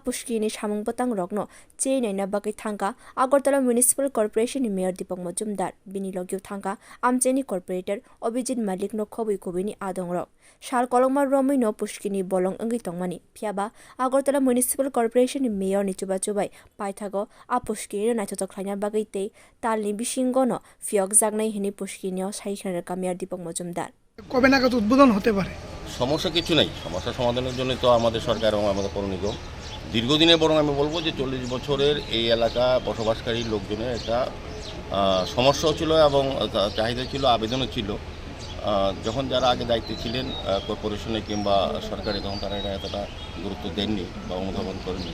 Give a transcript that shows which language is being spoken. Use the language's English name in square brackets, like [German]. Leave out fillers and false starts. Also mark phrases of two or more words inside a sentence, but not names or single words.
[Kok Borok] Poskini samung bwtang rokno naina bagwi thangkha Agartala municipal corporation ni mayor Dipak Majumder bini logyo thangkha amcheni corporator Obijit Malik no khwbangma adongrok sal kolongma romino Poskini bolong anggi tongmani phiaba Agartala municipal corporation ni mayor ni chubai paithago a Poskini naithothok khwlaina bagwi tei talni bisingo no fyok jagnai hini Poskini saikhaner mayor Dipak Majumder [Bangla] কবে নাগাদ উদ্বোধন হতে পারে? সমস্যা কিছু নাই, সমস্যা সমাধানের জন্য তো আমাদের সরকার এবং আমাদের পৌর নিগম দীর্ঘদিনের, বরং আমি বলবো যে 40 বছরের এই এলাকা বসবাসকারী লোকজনের একটা সমস্যাও ছিল এবং চাহিদা ছিল, আবেদনও ছিল। যখন যারা আগে দায়িত্বে ছিলেন কর্পোরেশনে কিংবা সরকারি, তখন তারা এটা এতটা গুরুত্ব দেননি বা অনুধাবন করেননি।